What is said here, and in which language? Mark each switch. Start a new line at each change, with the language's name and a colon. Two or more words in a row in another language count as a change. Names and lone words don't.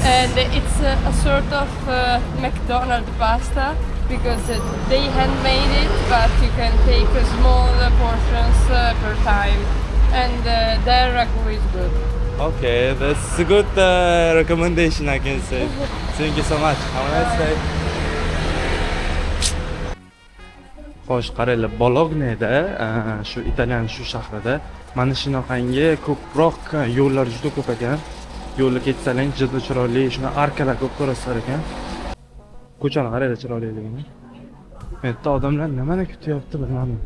English: And it's a sort of McDonald's pasta because they handmade it, but you can take small portions per time. And their ragu is good. Okay, that's a good recommendation, I can say. Thank you so much. Have a nice day.
Uzbek: Xo'sh, qaranglar, Bologneda, shu Italiyan shu shahrida mana shunaqangi ko'proq yo'llar juda ko'p ekan. Yo'lga ketsalang juda chiroyli, shuna arkalar ko'p ko'rasizlar ekan. Ko'chani qaranglar chiroyliligini. Bu yerda odamlar nimani kutyapti bilmadim.